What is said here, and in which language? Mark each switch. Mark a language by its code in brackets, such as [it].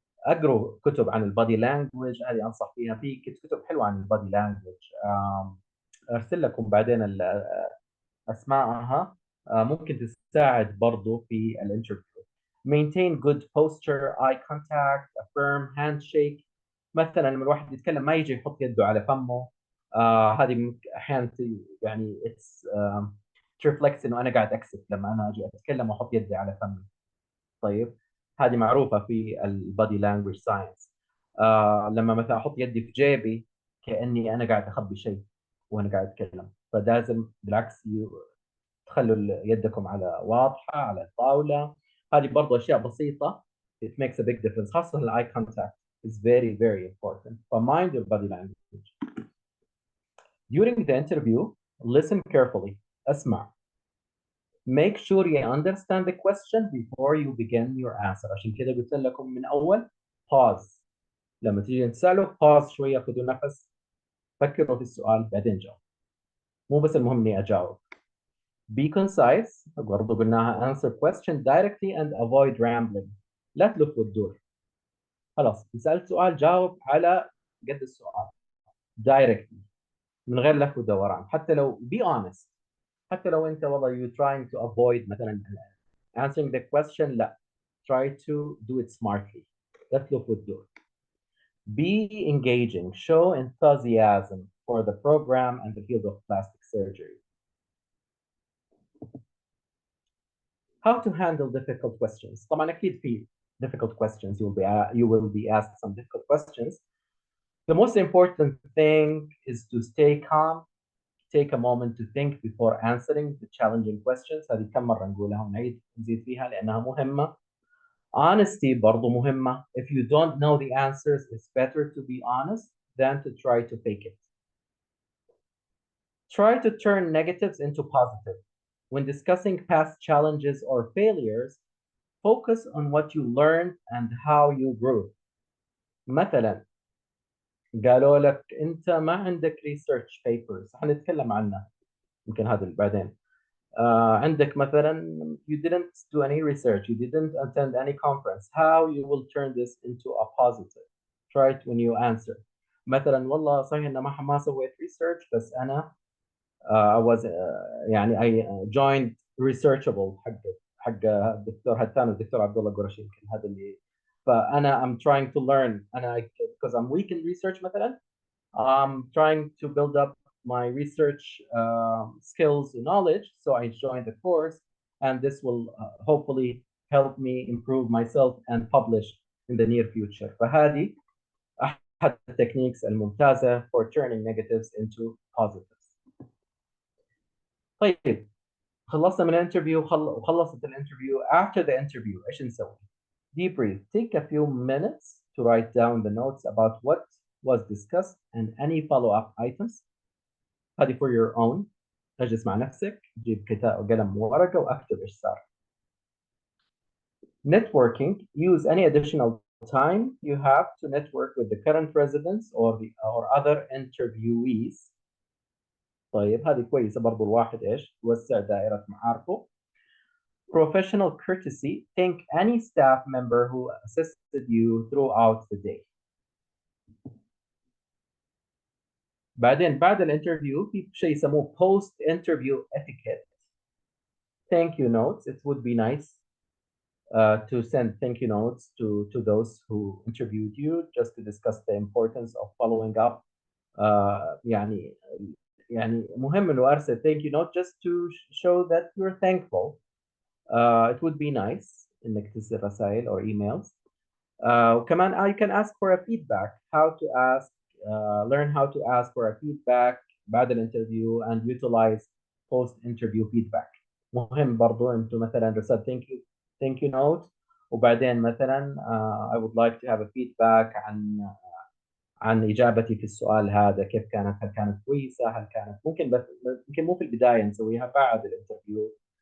[ar] اقروا كتب عن البادي لانجوج، هذه انصح فيها، في كتب حلوه عن البادي لانجوج ارسل لكم بعدين اسمائها، ممكن تساعد برضو في الانترفيو. [en] maintain good posture, eye contact, a firm handshake. [ar] مثلا لما الواحد يتكلم ما يجي يحط يده على فمه، هذه احيانا يعني اتس ترفلكس انه انا قاعد اكسب لما انا اجي اتكلم واحط يدي على فمي. طيب هذه معروفه في البادي لانجوج ساينس. لما مثلا احط يدي في جيبي كاني انا قاعد اخبي شيء وانا قاعد اتكلم، فلازم بالعكس تخلوا يدكم على واضحه على الطاوله. هذه برضو اشياء بسيطه [en] it makes a big difference، [ar] خاصه ال [en] eye contact is very very important. Mind your body language. During the interview, listen carefully. [ar] اسمع. [en] Make sure you understand the question before you begin your answer. [ar] عشان كده قلت لكم من اول pause. لما تيجي تسأله pause شوية، خذوا نفس، فكروا في السؤال بعدين جاوب. مو بس المهم اني اجاوب. [en] Be concise. [ar] برضه قلناها [en] answer question directly and avoid rambling. [ar] لا تلف وتدور. خلاص سألت سؤال جاوب على قد السؤال directly من غير لف ودوران. [en] حتى لو be honest، [ar] حتى لو انت والله [en] you trying to avoid مثلا answering the question، لا try to do it smartly. [ar] لا تلف وتدور. [en] Be engaging. Show enthusiasm for the program and the field of plastic surgery. How to handle difficult questions. [ar] طبعا أكيد في [en] difficult questions. You will be asked some difficult questions. The most important thing is to stay calm, take a moment to think before answering the challenging questions. [ar] هذه كم مرة نقولها ونعيد نزيد فيها لأنها مهمة. Honesty برضو مهمة. [en] If you don't know the answers, it's better to be honest than to try to fake it. Try to turn negatives into positive. When discussing past challenges or failures, focus on what you learned and how you grew. [ar] مثلا قالوا لك أنت ما عندك research papers، حنتكلم عنها يمكن هذا بعدين. عندك مثلا [en] you didn't do any research, you didn't attend any conference. How you will turn this into a positive? Try it when you answer. [ar] مثلا والله صحيح إن ما سويت [en] research بس أنا I was يعني I joined researchable [ar] حق الدكتور هتان والدكتور عبد الله قرشي يمكن هذا اللي فأنا [en] I'm trying to learn أنا because I'm weak in research مثلا I'm trying to build up my research skills and knowledge, so I joined the course, and this will hopefully help me improve myself and publish in the near future. [ar] فهذه أحد التكنيكس الممتازة [en] for turning negatives into positives. [ar] طيب خلصنا من الانترفيو وخلصت الانترفيو. [en] After the interview [ar] إيش نسوي؟ [en] Debrief. Take a few minutes to write down the notes about what was discussed and any follow-up items. هذه for your own. [ar] اجلس مع نفسك، جيب كتاب وقلم وورقة واكتب ايش صار. [en] Networking. Use any additional time you have to network with the current residents or other interviewees. [ar] طيب هذه كويسة برضو الواحد ايش يوسع دائرة معارفه. [en] Professional courtesy. Thank any staff member who assisted you throughout the day. [ar] بعدين بعد الانترفيو في شيء يسموه [en] post interview etiquette. Thank you notes. It would be nice to send thank you notes to those who interviewed you just to discuss the importance of following up. يعني مهم انه ارسل thank you note just to show that you're thankful. It would be nice [ar] انك ترسل رسائل [en] or emails. وكمان I can ask for a feedback. How to ask, learn how to ask for a feedback [ar] بعد الانترفيو [en] and utilize post interview feedback. [ar] مهم برضو انتم مثلا رسالة [en] thank you note [ar] وبعدين مثلا [en] I would like to have a feedback [ar] عن إجابتي في السؤال هذا كيف كانت، هل كانت كويسة، هل كانت ممكن بس يمكن مو في البداية نسويها بعد الانترفيو.